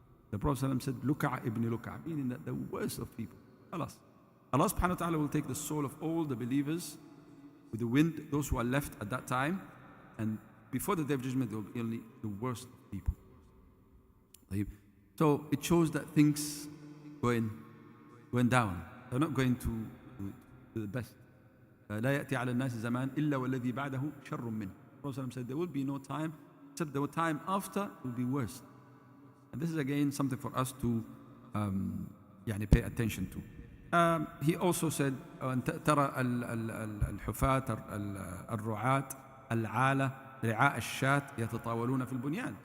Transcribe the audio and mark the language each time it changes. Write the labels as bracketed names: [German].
[English] The Prophet ﷺ said, Luka' ibn Luka', meaning that the worst of people. Allah subhanahu wa ta'ala will take the soul of all the believers with the wind, those who are left at that time, and before the day of judgment, they will be only the worst of people. So it shows that things going down. They're not going to the best. [Arabic] لا يأتي على الناس زمان إلا والذي بعده شر منه. [English] Prophet said there will be no time except the time after will be worse. And this is again something for us to pay attention to. He also said [Arabic] ترى الحفاة الرعاة العالة رعاء الشاة يتطاولون في البنيان.